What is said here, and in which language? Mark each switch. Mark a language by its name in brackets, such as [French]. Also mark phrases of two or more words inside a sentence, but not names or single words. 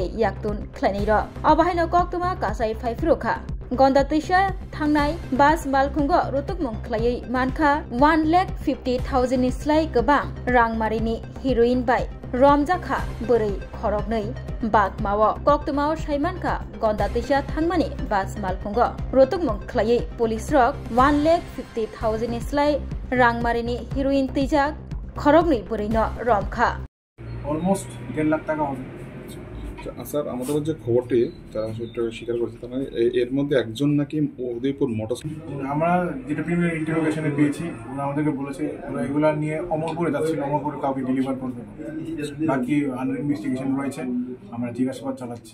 [Kok Borok] yaktun khlainai ro abahaino tuma kasai faifruka gonda tisha thangnai bas balkhungo rotukmung khlai mankha 1,50,000 ni slai gabang rangmarini heroin bai romjakha börei khoroknei bak mawo koktumao saimankha gonda tisha thangmani bas malkhungo rotukmung khlai police rok 1,50,000 ni slai rangmarini heroin tijak khoroknei börei no romkha [Bangla] almost 10 লাখ টাকা হবে। স্যার আমাদের যে খবরটি যারা সেটা স্বীকার করেছে তারা এর মধ্যে একজন নাকি উদয়পুর মোটর আমরা যেটা [English] premier interrogation-এ [Bangla] পেয়েছি ওরা আমাদেরকে বলেছে ওরা এগুলা নিয়ে অমরপুরে যাচ্ছিল, অমরপুরে কাউকে ডেলিভার করবে, বাকি [English] under investigation [Bangla] রয়েছে, আমরা জিজ্ঞাসাবাদ চালাচ্ছি।